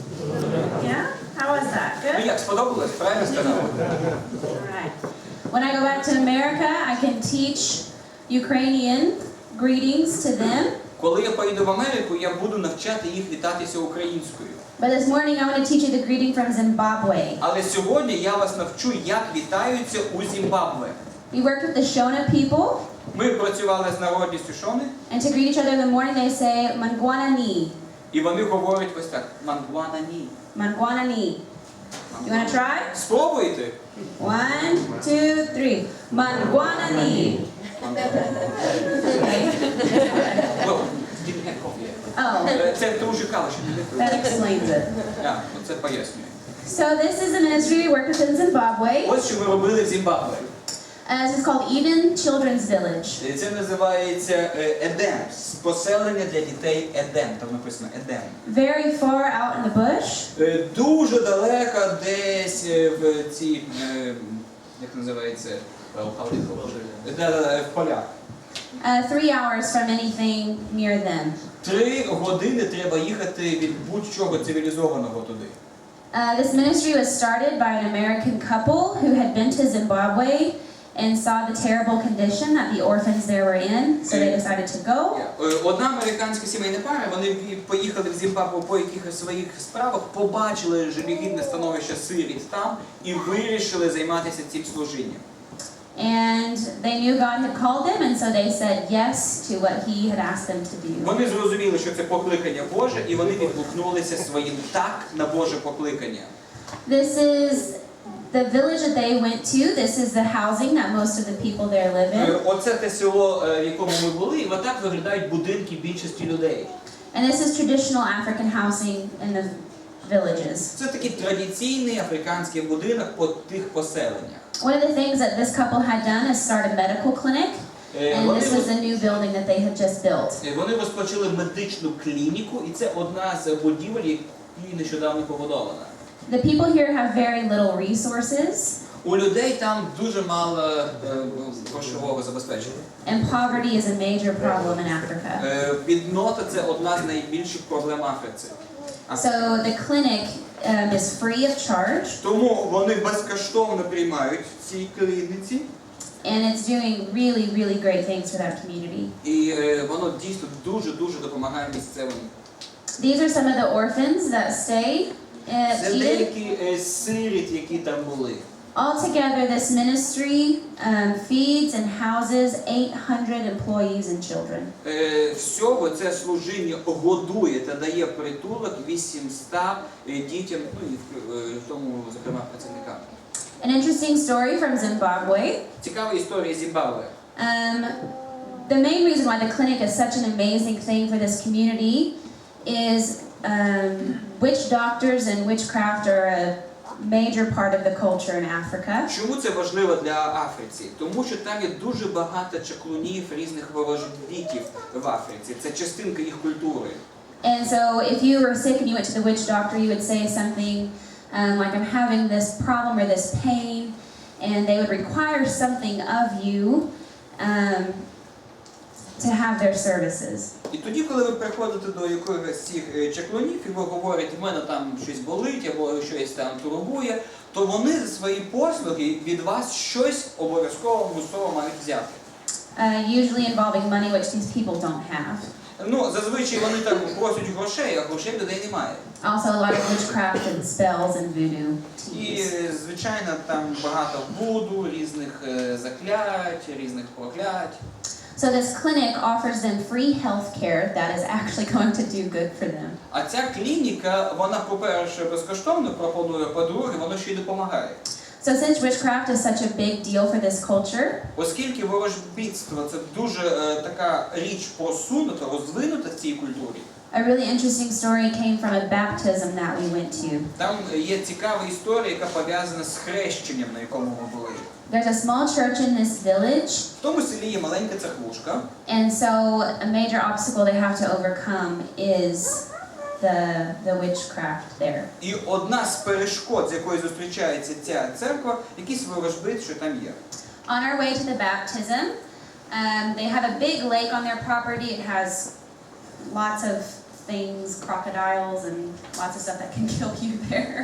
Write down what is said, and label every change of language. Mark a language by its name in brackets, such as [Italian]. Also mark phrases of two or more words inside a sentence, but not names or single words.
[English] Yeah? How was that? [Ukrainian] Ну [English] Good? [Ukrainian] як, сподобалось? Правильно сказав? [English] Alright. When I go back to America, I can teach Ukrainian greetings to them. [Ukrainian] Коли я поїду в Америку, я буду навчати їх вітатися українською. [English] But this morning I want to teach you the greeting from Zimbabwe. [Ukrainian] Але сьогодні я вас навчу, як вітаються у Зімбабве. [English] We worked with the Shona people, [Ukrainian] Ми працювали з народністю Шони, [English] and to greet each other in the morning they say Mangwanani. [Ukrainian] і вони говорять ось так: Мангванані. [English] Mangwanani. You want to try? [Ukrainian] Спробуйте. [English] 1, 2, 3. Mangwanani. [Ukrainian] Ну, [English] didn't have coffee. Oh, [Ukrainian] Це дуже кава, що не [English] that explains it. [Ukrainian] це пояснює. [English] So this is a ministry we work with in Zimbabwe. [Ukrainian] Ось що ми робили в Зімбабве. [English] This is called Eden Children's Village. [Ukrainian] Це називається Едем. Поселення для дітей Едем. Там написано Едем. [English] Very far out in the bush. [Ukrainian] Дуже далеко десь в ці, як називається, в полях. [English] 3 hours from anything near them. [Ukrainian] 3 години треба їхати від будь-чого цивілізованого туди. [English] This ministry was started by an American couple who had been to Zimbabwe and saw the terrible condition that the orphans there were in, so they decided to go. [Ukrainian] Одна американська сімейна пара, вони поїхали в Зімбабве по якихось своїх справах, побачили жалюгідне становище сиріт там і вирішили займатися цим служінням. [English] And they knew God had called them, and so they said yes to what He had asked them to do. [Ukrainian] Вони зрозуміли, що це покликання Боже, і вони відгукнулися своїм так на Боже покликання. [English] This is the village that they went to. This is the housing that most of the people there live in. [Ukrainian] Оце те село, в якому ми були, і отак виглядають будинки більшості людей. [English] And this is traditional African housing in the villages. [Ukrainian] Це такий традиційний африканський будинок по тих поселеннях. [English] One of the things that this couple had done is start a medical clinic, and this was a new building that they had just built. [Ukrainian] Вони розпочали медичну клініку, і це одна з будівель, які нещодавно побудована. [English] The people here have very little resources, [Ukrainian] У людей там дуже мало грошового забезпечення. [English] and poverty is a major problem in Africa. [Ukrainian] Біднота – це одна з найбільших проблем Африці. [English] So the clinic is free of charge, [Ukrainian] Тому вони безкоштовно приймають в цій клініці, [English] and it's doing really, really great things for that community. [Ukrainian] і воно дійсно дуже допомагає місцевим. [English] These are some of the orphans that stay at [Ukrainian] Це [English] Eden. [Ukrainian] деякі сиріт, які там були. [English] Altogether, this ministry feeds and houses 800 employees and children. [Ukrainian] Всього це служіння годує та дає притулок 800 дітям, ну і в тому, зокрема, працівникам. [English] An interesting story from Zimbabwe. [Ukrainian] Цікава історія Зімбабве. [English] The main reason why the clinic is such an amazing thing for this community is witch doctors and witchcraft are a major part of the culture in Africa. [Ukrainian] Чому це важливо для Африці? Тому що там є дуже багато чаклунів, різних ворожбітів в Африці. Це частинка їх культури. [English] And so if you were sick and you went to the witch doctor, you would say something like, I'm having this problem or this pain, and they would require something of you to have their services. [Ukrainian] І тоді, коли ви приходите до якогось з цих чаклунів, і ви говорите, в мене там щось болить, або щось там турбує, то вони за свої послуги від вас щось обов'язково мусово мають взяти. [English] Usually involving money, which these people don't have. [Ukrainian] Ну, зазвичай вони там просять грошей, а грошей людей немає. [English] Also a lot of witchcraft and spells and voodoo [Ukrainian] І, [English] teas. [Ukrainian] звичайно, там багато вуду, різних заклять, різних проклять. [English] So this clinic offers them free health care that is actually going to do good for them. [Ukrainian] А ця клініка, вона, по-перше, безкоштовно пропонує, по-друге, воно ще й допомагає. [English] So since witchcraft is such a big deal for this culture, [Ukrainian] Оскільки ворожбітство – це дуже така річ просунута, розвинута в цій культурі, [English] a really interesting story came from a baptism that we went to. [Ukrainian] там є цікава історія, яка пов'язана з хрещенням, на якому ми були. [English] There's a small church in this village, [Ukrainian] В тому селі є маленька церквушка, [English] and so a major obstacle they have to overcome is the witchcraft there. [Ukrainian] і одна з перешкод, з якою зустрічається ця церква, якийсь ворожбит, що там є. [English] On our way to the baptism, they have a big lake on their property. It has lots of things, crocodiles and lots of stuff that can kill you there.